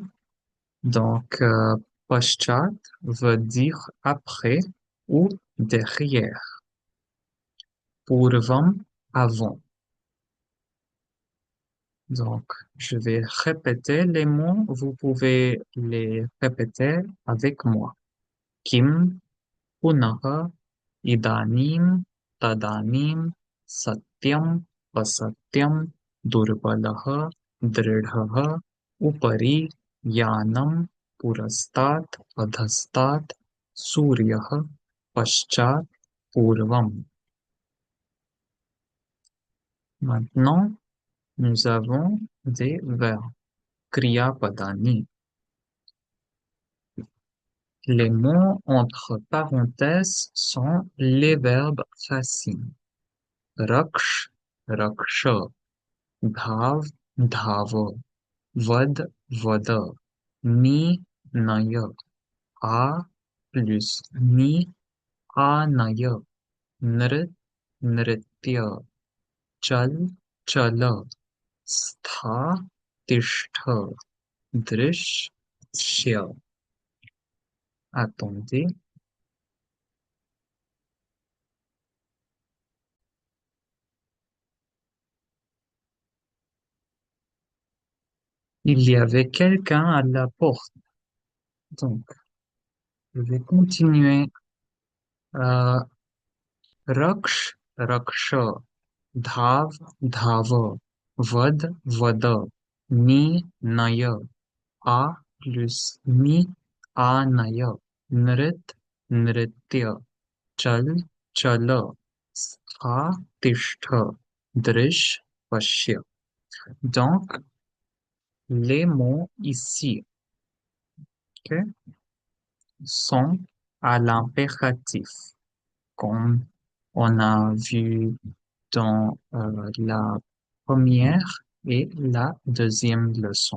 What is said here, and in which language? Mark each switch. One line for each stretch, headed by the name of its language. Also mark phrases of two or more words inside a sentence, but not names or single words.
French: Donc, paschat veut dire après ou derrière. Purvam, avant. Donc, je vais répéter les mots. Vous pouvez les répéter avec moi.
Sanskrit: Kim, punaha, idanim, tadanim, satyam, asatyam, durbalaha, dridhaha, upari, yanam, purastat, adhastat, suryaha, paschat, purvam.
French: Maintenant, nous avons des verbes.
Sanskrit: Kriya Padani.
French: Les mots entre parenthèses sont les verbes racines.
Sanskrit: Raksh, raksha. Dhav, dhava. Vad, vada. Ni, naya. A plus ni, anaya. Nrit, nritya. Chal, chala. Stha, tishtha. Drish, shya.
French: Attendez. Il y avait quelqu'un à la porte. Donc, je vais continuer.
Sanskrit: Euh, Raksh, raksha. Dhav, dhava. Vad, vada. Ni, naya. A plus ni, anaya. Nrit, nritya. Chal, chala. Stha, tishtha. Drish, pashya.
French: Donc, les mots ici, ok, sont à l'impératif, comme on a vu dans la première et la deuxième leçon.